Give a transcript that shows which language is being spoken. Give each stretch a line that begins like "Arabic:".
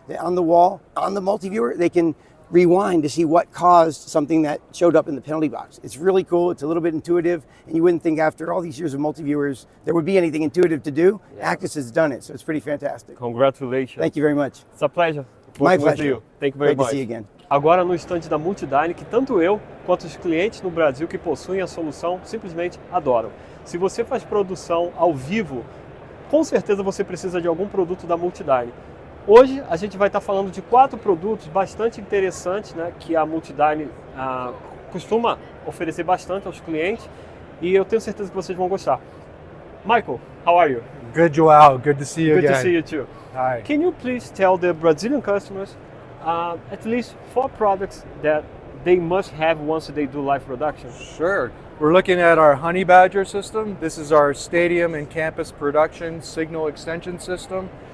English: On the wall, on the multi-viewer, they can rewind to see what caused something that showed up in the penalty box. It's really cool. It's a little bit intuitive, and you wouldn't think after all these years of multi-viewers there would be anything intuitive to do. Yeah. Actus has done it, so it's pretty fantastic. Congratulations. Thank you very much. It's a pleasure. My pleasure. You. Thank you very Great much. to see you again.
Portuguese: Agora no estande da MultiDyne, que tanto eu quanto os clientes no Brasil que possuem a solução simplesmente adoram. Se você faz produção ao vivo, com certeza você precisa de algum produto da MultiDyne. Hoje a gente vai estar falando de 4 produtos bastante interessantes, né, que a MultiDyne costuma oferecer bastante aos clientes, e eu tenho certeza que vocês vão gostar.
English: Michael, how are you? Good, Joel. Good to see you Good again. to see you too. Hi. Can you please tell the Brazilian customers at least 4 products that they must have once they do live production? Sure. We're looking at our Honey Badger system. This is our stadium and campus production signal extension system.